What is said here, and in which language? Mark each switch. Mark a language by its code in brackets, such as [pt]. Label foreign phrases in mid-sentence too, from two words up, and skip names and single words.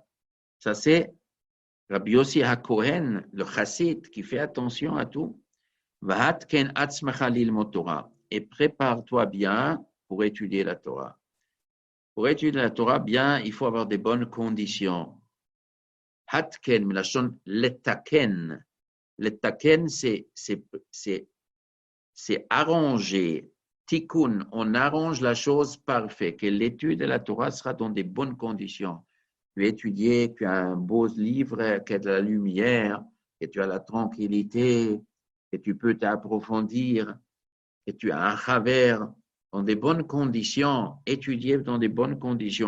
[fr] Ça, c'est Rabbi Yossi HaKohen, le chassid, qui fait attention à tout. [he] והתקן עצמך ללמוד תורה. [fr] et prépare-toi bien pour étudier la Torah. Pour étudier la Torah bien, il faut avoir des bonnes conditions. [he] התקן מלשון לתקן. [fr] Letaken, c'est arranger. Tikkun, on arrange la chose parfaite, que l'étude de la Torah sera dans des bonnes conditions. Tu as étudié, tu as un beau livre qui a de la lumière, et tu as la tranquillité, et tu peux t'approfondir, et tu as un travers dans des bonnes conditions, étudier dans des bonnes conditions.